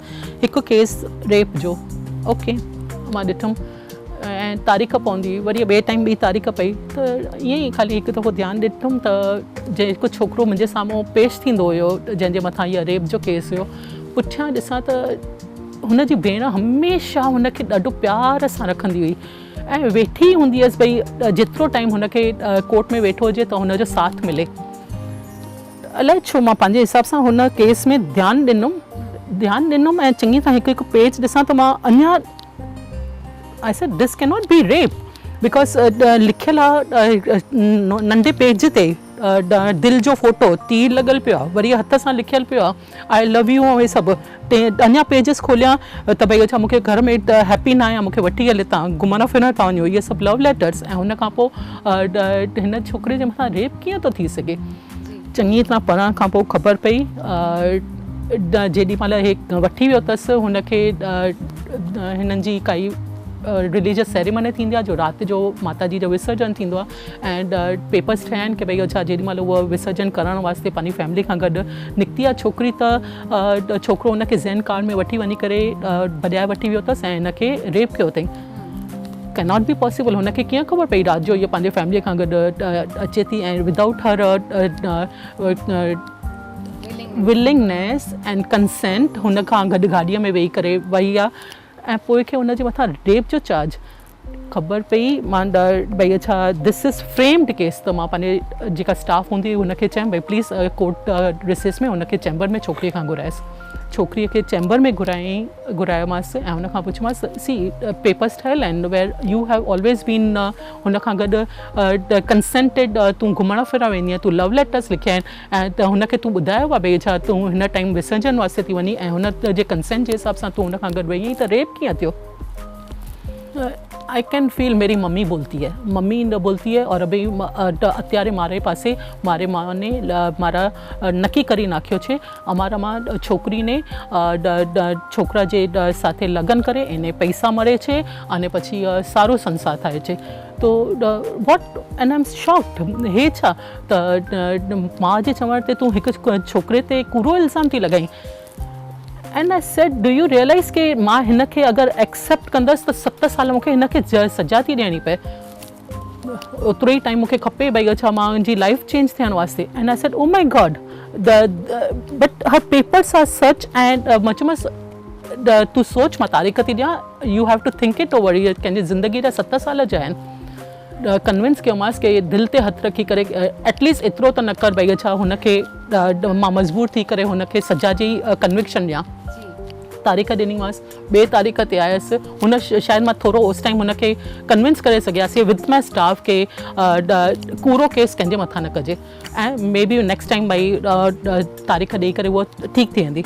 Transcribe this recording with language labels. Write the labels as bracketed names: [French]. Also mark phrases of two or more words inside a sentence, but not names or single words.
[Sindhi] हिकु केस रेप जो, ओके, मां ॾिठुमि ऐं तारीख़ पवंदी हुई, वरी ॿिए टाइम ॿी तारीख़ पई, त ईअं ई ख़ाली हिकु दफ़ो ध्यानु ॾिठुमि त जेको छोकिरो मुंहिंजे साम्हूं पेश थींदो हुयो जंहिंजे मथां इहा रेप जो केस हुयो, पुठियां ॾिसां त हुनजी भेण हमेशह हुनखे ॾाढो प्यार सां रखंदी हुई ऐं वेठी हूंदी हुअसि भई जेतिरो टाइम हुनखे कोर्ट में वेठो हुजे त हुनजो साथ मिले। अलाए छो मां पंहिंजे हिसाब सां हुन केस में ध्यानु ॾिनुमि ऐं चङी तरह हिकु पेज ॾिसां त मां अञा [English] I said this cannot be rape because [Sindhi] लिखियल आहे नंढे पेज ते दिलि जो फोटो, तीर लॻल पियो आहे, वरी हथ सां लिखियल पियो आहे [English] I love you [Sindhi] ऐं सभु। अञा पेजिस खोलियां त भई अच्छा मूंखे घर में हैप्पी न आहियां, मूंखे वठी हले तव्हां, घुमण फिरण था वञो, इहे सभु [English] love letters. [Sindhi] ऐं हुन खां पोइ हिन छोकिरे जे मथां रेप कीअं थो थी सघे? चङी तरह पढ़ण खां पोइ ख़बर पई। जेॾी महिल हे वठी वियो अथसि, हुनखे हिननि जी काई [English] religious ceremony [Sindhi] थींदी आहे जो राति जो माता जी जो विसर्जन थींदो आहे ऐं पेपर्स ठहिया आहिनि कि भई अच्छा जेॾी महिल उहा विसर्जन करण वास्ते पंहिंजी फैमिली खां गॾु निकिती आहे छोकिरी, त छोकिरो हुनखे ज़ैन कार में वठी वञी करे भॼाए वठी वियो अथसि ऐं हिनखे रेप कयो अथई। [English] can not be possible. [Sindhi] हुनखे कीअं ख़बर पई राति जो इहा पंहिंजे फैमिली खां गॾु अचे थी ऐं [English] without her willingness and consent [Sindhi] हुन खां गॾु गाॾीअ में वेही करे वई आहे ऐं पोइ खे हुनजे मथां रेप जो चार्ज ख़बर पई। मां भई अच्छा [English] this is framed case. [Sindhi] त मां पंहिंजे जेका स्टाफ हूंदी हुई हुनखे चयमि भई प्लीज़ [English] court recess [Sindhi] में हुनखे चैम्बर में छोकिरीअ खां घुरायसि। छोकिरीअ खे चैम्बर में घुरायोमांसि ऐं हुन खां पुछियोमांसि सी पेपर्स ठहियल आहिनि [English] where you have always been [Sindhi] हुन खां गॾु कंसेंटेड, तूं घुमण फिरण वेंदी आहीं, तूं [English] love letters [Sindhi] लिखिया आहिनि ऐं त हुनखे तूं ॿुधायो आहे भई छा तूं हिन टाइम विसर्जन वास्ते थी वञी ऐं हुन जे कंसेंट जे हिसाब सां तूं हुन खां गॾु वेई आहीं, त रेप कीअं थियो? [English] I can feel [Hindi] मेरी मम्मी बोलती है, मम्मी बोलती है और अभी [Gujarati] અત્યારે મારે પાસે મારે માને મારા નક્કી કરી નાખ્યો છે અમારામાં છોકરીને છોકરા જે સાથે લગ્ન કરે એને પૈસા મળે છે અને પછી સારો સંસાર થાય છે. [English] તો what and I am shocked. [Sindhi] हे छा त मां जे चवण ते तूं हिकु छोकिरे ते कूड़ो इल्ज़ाम थी लॻाई. [English] and I said do you realize [Sindhi] के मां हिन खे अगरि एक्सेप्ट कंदसि त 7 साल मूंखे हिन खे सजा थी ॾियणी पए. ओतिरो ई टाइम मूंखे खपे भई अच्छा मां मुंहिंजी [English] life change [Sindhi] थियण वास्ते. [English] and I said oh my God but her papers are सच. [Sindhi] एंड मां चयोमांसि तूं सोच मां तारीख़ थी ॾियां, [English] you have to think it over. [Sindhi] कंहिंजी ज़िंदगी जा 7 साल जा आहिनि. कन्विंस कयोमांसि कि दिलि ते हथु रखी करे एटलीस्ट एतिरो त न कर भई छा हुनखे मां मजबूर थी करे हुनखे सजा जी कन्विक्शन ॾियां. तारीख़ ॾिनीमांसि, 2 तारीख़ ते आयसि. हुन शायदि मां थोरो उस टाइम हुनखे कन्विंस करे सघियासीं [English] with my staff [Sindhi] के कूड़ो केस कंहिंजे मथां न कजे ऐं [English] may be next time [Sindhi] भई तारीख़ ॾेई करे उहा ठीकु थी वेंदी.